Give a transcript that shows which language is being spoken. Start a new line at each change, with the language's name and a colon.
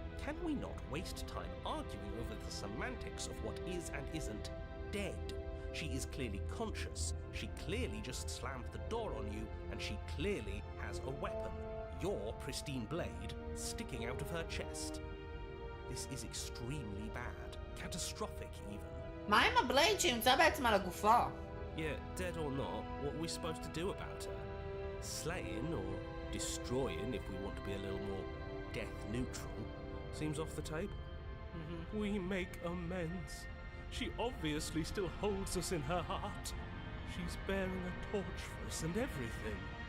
English: Can we not waste time arguing over the semantics of what is and isn't dead? She is clearly conscious. She clearly just slammed the door on you, and she clearly has a weapon. Your pristine blade sticking out of her chest. This is extremely bad. Catastrophic, even.
Hebrew: מה עם הבלייד שימצא בעצם על הגופה?
English: Yeah, dead or not, what are we supposed to do about her? Slaying or destroying, if we want to be a little more death neutral, seems off the table. We make amends. She obviously still holds us in her heart. She's bearing a torch for us and everything.